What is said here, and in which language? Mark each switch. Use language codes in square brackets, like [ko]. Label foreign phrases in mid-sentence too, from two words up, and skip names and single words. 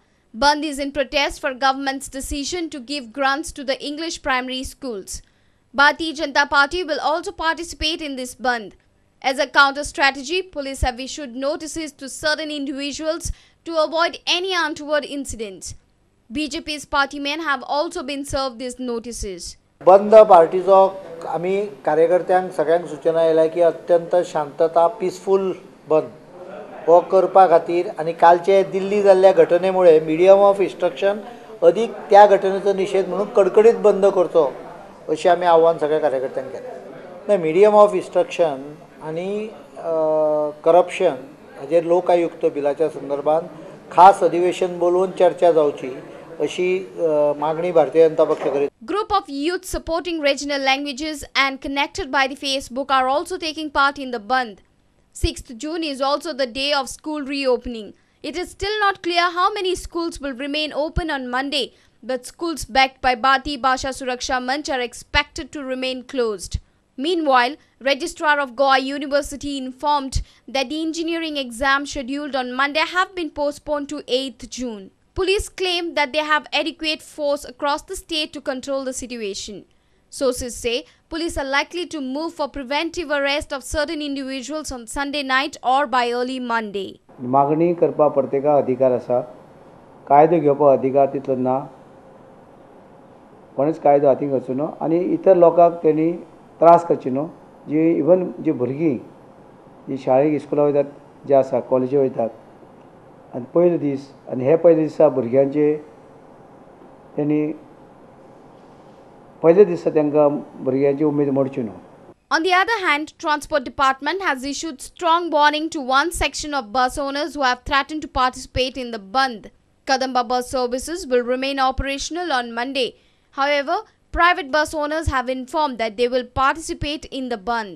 [en] Bandh is in protest for government's decision to give grants to the English primary schools. Bharatiya Janata Party will also participate in this bandh. As a counter-strategy, police have issued notices to certain individuals to avoid any untoward incidents. BJP's party men have also been served these notices. [kok] बंद पार्टीचो आमी कार्यकर्त्यांक सगळ्यांक सूचना आयल्या की अत्यंत शांतता पीसफुल बंद हो करपा खातीर आनी कालचे दिल्ली जाल्ल्या घटनेमुळे [en] Medium of Instruction [kok] अदीक त्या घटनेचो निषेध म्हणून कडकडीत बंद करचो अशें आमी आव्हान सगळ्या कार्यकर्त्यांक केलें. [en] Medium of Instruction [kok] आनी करप्शन हाजेर लोकायुक्त बिलाच्या संदर्भात खास अधिवेशन बोलवून चर्चा जावची अशी मागणी भारतीय जनता पक्ष करीत. [en] Group of youth supporting regional languages and connected by the Facebook are also taking part in the bandh. 6th June is also the day of school reopening. It is still not clear how many schools will remain open on Monday, but schools backed by Bharatiya Bhasha Suraksha Manch are expected to remain closed. Meanwhile, Registrar of Goa University informed that the engineering exams scheduled on Monday have been postponed to 8th June. Police claim that they have adequate force across the state to control the situation. Sources say police are likely to move for preventive arrest of certain individuals on Sunday night or by early Monday. [kok] मागणी करपा प्रत्येका अधिकार आसा. कायदो घेवपा अधिकार तितलो ना. कोणीच कायदो हातीक घेवचो न्हू आनी इतर लोकांक तेणी त्रास करचे न्हू. जी इवन जी भुरगीं जी शाळेक इस्कुला वयतात जे आसा कॉलेजी वयतात आनी पयले दीस आनी हे पयले दिसा भुरग्यांचे तेणी पयले दिसा तांकां भुरग्यांची उमेद मोडची न्हू. [en] On the other hand, Transport Department has issued strong warning to one section of bus owners who have threatened to participate in the bandh. Kadamba bus services will remain operational on Monday. However, private bus owners have informed that they will participate in the bandh.